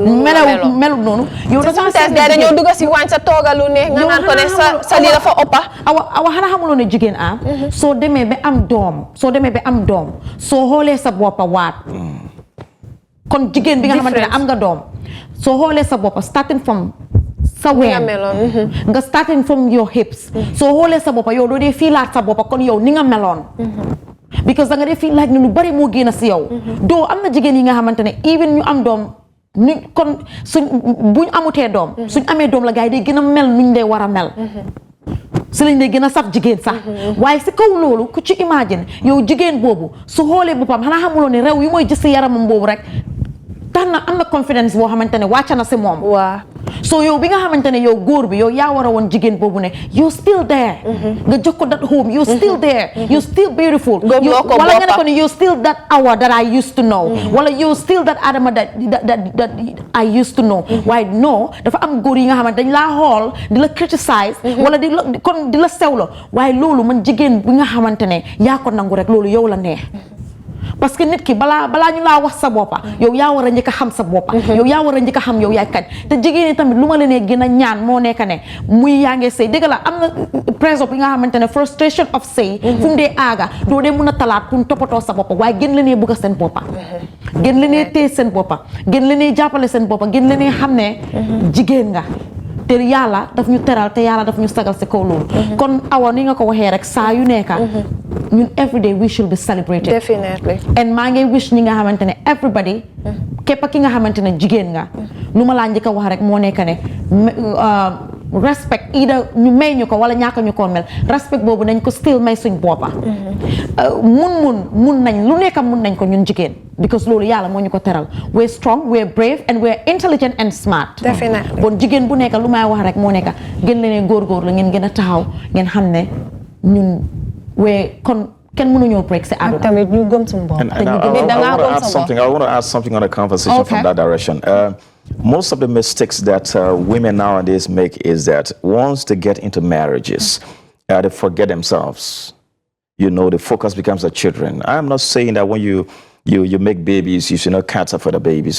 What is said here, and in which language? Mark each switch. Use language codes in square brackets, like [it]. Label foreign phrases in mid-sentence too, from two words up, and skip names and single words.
[wo] melut noonu yow dañoo dugg si waañ sa toogalu ne nga naan ko ne sa lii dafa ëppa awa xanaa xamuloo ne jigéen soo demee ba am doom soo xoolee sa boppa waat kon jigéen bi nga xamante ne am nga doom soo xoolee sa boppa [en] starting from [wo] sa ween nga [en] starting from your hips [wo] soo xoolee sa boppa yow doo dee fiilaat sa boppa kon yow ni nga meloon because da nga dee feel like ni lu bari moo génn si yow doo am na jigéen yi nga xamante ne even ñu am doom ni kon buñ amutee doom suñ amee doom la gars yi day gën a mel nuñ dee war a mel si lañ dee gën a saf jigéen sax waaye si kaw loolu ku ci imagine yow jigéen boobu su xoolee boppam xanaa xamuloo ne réew yi mooy gis si yaramam boobu rek tax na am na confidence boo xamante ne wàcc na si moom waaw so yow bi nga xamante ne yow góor bi yow yaa war a woon jigéen boobu ne [en] you still there [wo] nga jox ko [en] that home you still there you still beautiful [wo] wala nga ne ko ne [en] you still that hour that I used to know [wo] wala [en] you still that Adama that I used to know [wo] waaye no dafa am góor yi nga xamante dañ laa xool di la criticize wala di la sewlo waaye loolu man jigéen bi nga xamante ne yaa ko nangu rek loolu yow la neex [fr] parce que [wo] nit ki balaa ñu laa wax sa boppa yow yaa war a njëkk a xam sa boppa yow yaa war a njëkk a xam yow yaay kañ te jigéen ñi tamit lu ma leen gën a ñaan moo nekk ne muy yaa ngi sëy dëgg la am na presse bi nga xamante ne [en] frustration of [wo] sëy fu mu dee aaga doo dee mun a talaat pour toppatoo sa boppa waaye gën leen bëgg seen boppa gën leen téye seen boppa gën leen jàppale seen boppa gën leen xam ne jigéen nga te yàlla daf ñu teral te yàlla daf ñu sagal si kaw loolu kon awa ni nga ko waxee rek saa yu nekka ñun [en] every day we should be celebrated [wo] definitely and maa ngi wish ñi nga xamante ne everybody képp ki nga xamante ne jigéen nga lu ma laa njëkk a wax rek moo nekk ne respect either ñu may ñu ko wala ñaaka ñu ko mel respect boobu nañ ko still may suñ boppa mun nañ lu nekk mun nañ ko ñun jigéen because loolu yàlla moo ñu ko teral [en] we're strong we're brave and we're intelligent and smart [wo] definitely bon jigéen bu nekk lu may wax rek moo nekk gën leen góorgóor la ngeen gën a taxaw ngeen xam ne ñun kon kenn mënuñoo break sa àdduna tamit ñu gëm suñu bopp [en] I want to add something on the conversation from that direction. Most of the mistakes that women nowadays make is that once they get into marriages, they forget themselves. You know, the focus becomes the children. I'm not saying that when you make babies, you should not cater for the babies.